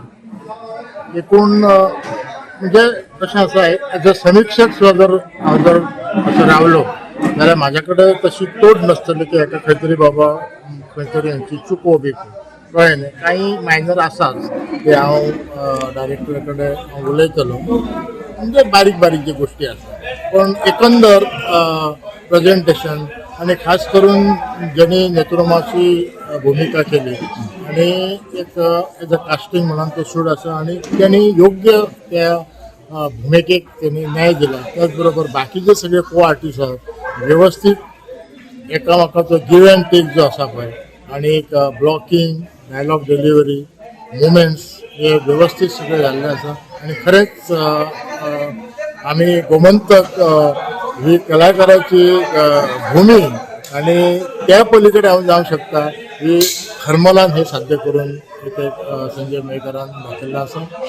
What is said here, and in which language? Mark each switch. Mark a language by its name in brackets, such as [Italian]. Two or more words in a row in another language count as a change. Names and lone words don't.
[Konkani] एकूण म्हणजे कशें आसा [English] as a [Konkani] समीक्षक सुद्दां जर हांव जर असो रावलो जाल्यार म्हाजे कडेन तशी तोड नासतली की हेका खंय तरी बाबा खंय तरी हांची चुको बी कळ्ळें न्ही. काही मायनर आसाच ते हांव डायरेक्टरा कडेन हांव उलयतलो म्हणजे बारीक बारीक जे गोष्टी आसा पण एकंदर प्रेजेंटेशन आणि खास करून ज्यांनी नथुरामाची भूमिका केली आणि एक [English] as a casting [Konkani] म्हणून तो शूट आसा आणि त्यांनी योग्य त्या भूमिकेक त्यांनी न्याय दिला. त्याचबरोबर बाकीचे सगळे [English] co artist [Konkani] आहात व्यवस्थित एकामेकाचो [English] give and take [Konkani] जो आसा पळय आणि एक [English] blocking dialogue delivery moments [Konkani] हे व्यवस्थित सगळे जाल्ले आसा आणि खरेंच आम्ही गोमंतक ही कलाकाराची भूमी आणि त्या पलीकडे हांव जावंक शकता ही हरमलान हे साध्य करून इथे संजय मयेकरान दाखयल्लें आसा.